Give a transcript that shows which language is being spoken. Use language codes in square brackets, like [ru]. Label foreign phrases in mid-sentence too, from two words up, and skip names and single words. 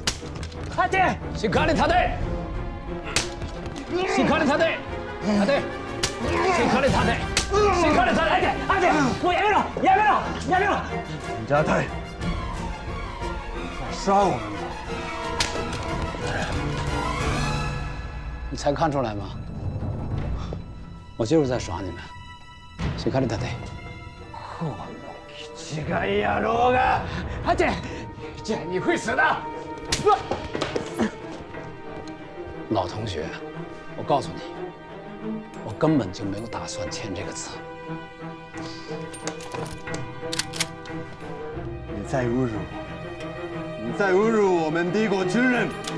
[zh] 阿姐， [ja] しっかり立て。しっかり立て。立て。しっかり立て。しっかり立て。 [zh] 阿姐，我 [ja] やめろ，やめろ，やめろ！ [zh] 陈家泰，想杀我们吗？你才看出来吗？我就是在耍你们。 [ja] しっかり立て。この気違い野郎が！ [zh] 阿姐，姐，你会死的！老同学，我告诉你，我根本就没有打算签这个字。你再侮辱我，你再侮辱我们帝国军人！